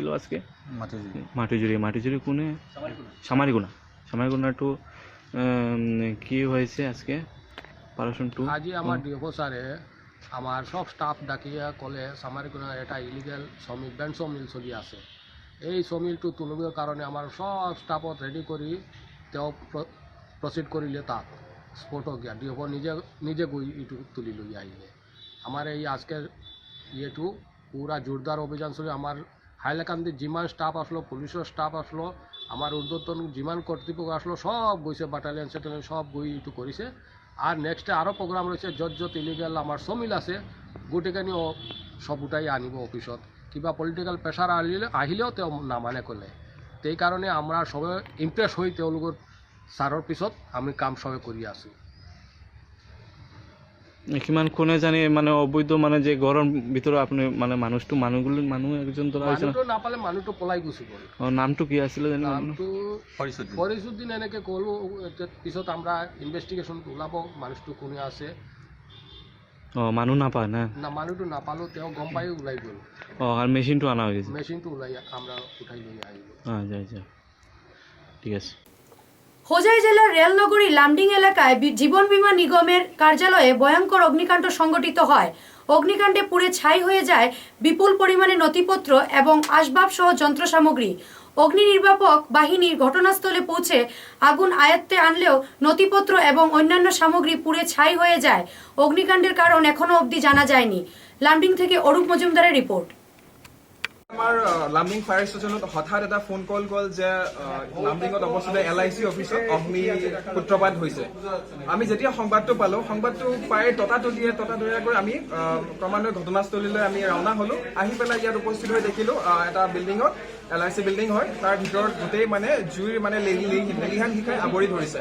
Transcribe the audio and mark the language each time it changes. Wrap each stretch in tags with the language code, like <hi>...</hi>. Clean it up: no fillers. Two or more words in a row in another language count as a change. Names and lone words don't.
<bn>আজকে মাটিজুরি কোনে? সামারিগুনা টু কি হয়েছে আজকে অপারেশন টু?</bn> <as>আজি আমার ডিওফও স্যারে আমার সব স্টাফ ডাকিয়া কলে সামারিগুনা এটা ইলিগেল সমিল ব্যান্ড সমিল চলি আছে, এই সমিলটো তুলিবৰ কাৰণে আমার সব স্টাফত রেডি করি তেও প্রসিড করিলে তাত স্পটত গিয়া ডিওফও নিজে গৈ ইটো তুলি লৈ আহিলে।</as> <bn>আমার এই আজকের ইয়েটো পুরা জোরদার অভিযান চলি। আমার হাইলাকান্দির যিমান স্টাফ আসলো, পুলিশের স্টাফ আসলো, আমার ঊর্ধ্বতন যিমান কর্তৃপক্ষ আসলো সব গৈছে, বাটালিয়ন সেটালিয়ন সব গই ইটো কৰিছে।</bn> <as>আর নেক্সটে আরও প্রোগ্রাম রয়েছে, যত ইলিগেল আমার সমিল আছে গোটেইখানিও সব উঠাই আনিব অফিসত। কিবা পলিটিক্যাল প্রেসার আহিলেও তেওঁ নামানে ক'লে। সেই কারণে আমরা সবে ইমপ্রেস হই তেওঁলোকৰ ছাৰৰ পিছত আমি কাম সবে কৰি আছোঁ। কিমান কোনে জানি মানে অবৈধ মানে যে ঘৰৰ ভিতৰত আপুনি মানে মানুহ একজন ধৰা হৈছে মানুহটো নাপালে মানুহটো পলাই গুচি গ'ল। নামটো কি আছিলে জানি? নামটো ফৰিসুদ্দিন এনেকৈ ক'লো। পিছত আমরা ইনভেস্টিগেশন ওলাব মানুহটো কোনে আছে। মানুহ নাপায় না? না, মানুহটো নাপালো, তেওঁ গম পাই ওলাই গ'ল। আর মেশিনটো আনা হয়েছে? মেশিনটো ওলাই আমরা উঠাই লৈ আহিলো। যাই ঠিক আছে।</as> <bn>হোজাই জেলার রেলনগরী লামডিং এলাকায় জীবন বীমা নিগমের কার্যালয়ে ভয়ঙ্কর অগ্নিকাণ্ড সংঘটিত হয়। অগ্নিকাণ্ডে পুড়ে ছাই হয়ে যায় বিপুল পরিমাণে নথিপত্র এবং আসবাব সহ যন্ত্র সামগ্রী। অগ্নি নির্বাপক বাহিনীর ঘটনাস্থলে পৌঁছে আগুন আয়ত্তে আনলেও নথিপত্র এবং অন্যান্য সামগ্রী পুড়ে ছাই হয়ে যায়। অগ্নিকাণ্ডের কারণ এখনো অবধি জানা যায়নি। লামডিং থেকে অরূপ মজুমদারের রিপোর্ট।</bn> <as>আমাৰ লামডিং</as> <en>fire station</en> <as>হঠাৎ এটা</as> <en>phone call</en> <as>গ'ল যে লামডিঙত অৱস্থিত LIC অফিচত অগ্নি সূত্ৰপাত হৈছে। আমি যেতিয়া সংবাদটো পালোঁ, সংবাদটো পাই ততাতৈয়াকৈ আমি ক্ৰমান্বয়ে ঘটনাস্থলীলৈ আমি ৰাওনা হ'লোঁ। আহি পেলাই ইয়াত উপস্থিত হৈ দেখিলোঁ এটা বিল্ডিঙত, LIC বিল্ডিং হয়, তাৰ ভিতৰত গোটেই মানে জুইৰ মানে লেলিহান শিখাই আৱৰি ধৰিছে।</as>